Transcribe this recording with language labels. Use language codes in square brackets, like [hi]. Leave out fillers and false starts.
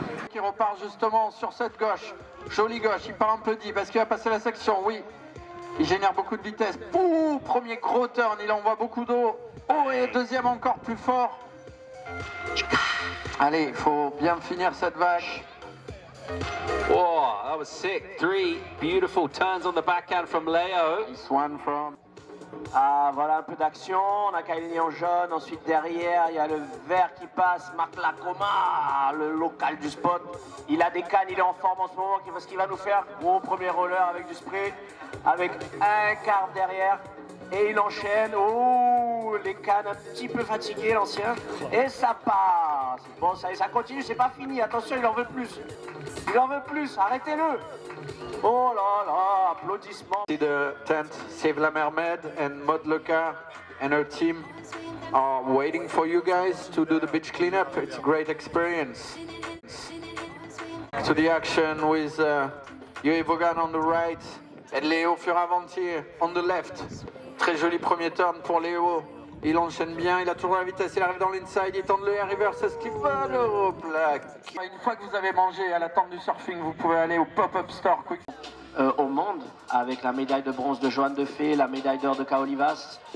[fr] Qui repart justement sur cette gauche. Jolie gauche. Il part un peu dit parce qu'il va passer la section. Oui. Il génère beaucoup de vitesse. Ouh, premier gros turn. Il envoie beaucoup d'eau. Oh, et deuxième encore plus fort. Allez, il faut bien finir cette vague. [en] Oh, that was sick. 3 beautiful turns on the backhand from Leo. This one from... [fr] Ah, voilà un peu d'action. On a Kaileni en jaune. Ensuite, derrière, il y a le vert qui passe. Marc Lacoma, le local du spot. Il a des cannes, il est en forme en ce moment. Ce qu'il va nous faire, gros premier roller avec du spray. Avec un quart derrière. Et il enchaîne. Oh, les cannes un petit peu fatiguées, l'ancien. Et ça passe. Bon, ça continue, c'est pas fini. Attention, il en veut plus. Il en veut plus, arrêtez-le. Oh là là, applaudissements. [en] The tent, Save la Mermaid and Maud Lecard and her team are waiting for you guys to do the beach cleanup. It's a great experience. To the action with Yuri Vaughan on the right and Léo Fioravanti on the left. [fr] Très joli premier turn pour Léo. Il enchaîne bien, il a toujours la vitesse, il arrive dans l'inside, il tente le air reverse, est-ce qu'il va le replaque? Une fois que vous avez mangé à la tente du surfing, vous pouvez aller au pop-up store quick. Au monde, avec la médaille de bronze de Johan Defay, la médaille d'or de Kaolivas.